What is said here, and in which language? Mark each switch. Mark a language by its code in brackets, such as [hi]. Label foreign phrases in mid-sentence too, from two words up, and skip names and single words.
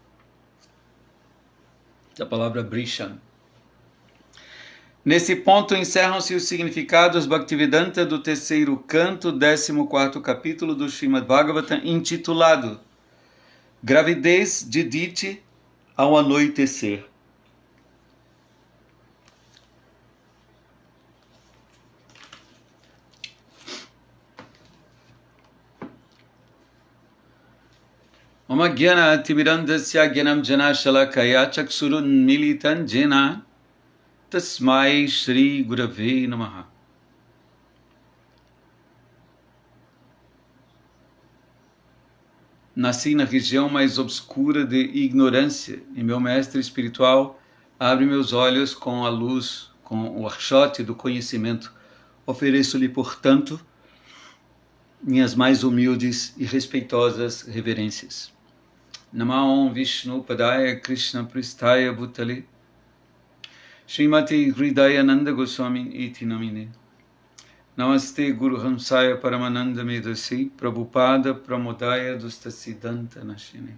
[pt] A palavra Brishan. Nesse ponto encerram-se os significados Bhaktivedanta do terceiro canto, 14º capítulo do Srimad Bhagavatam, intitulado Gravidez de Diti ao anoitecer. [sa] Mama Gyana Timirandasya Gyanam Jana Shalakaya Chaksurun Militan Jena Tasmai Shri Gurave Namaha. [pt] Nasci na região mais obscura de ignorância e meu mestre espiritual abre meus olhos com a luz, com o archote do conhecimento. Ofereço-lhe, portanto, minhas mais humildes e respeitosas reverências. [sa] Namo Vishnu Padaya Krishna Pristaya Bhutale Srimati Hridayananda Goswami Iti Namine. Namaste Guru Hamsaya Paramananda Medasi Prabhupada Pramodaya Dustasidanta Nashine.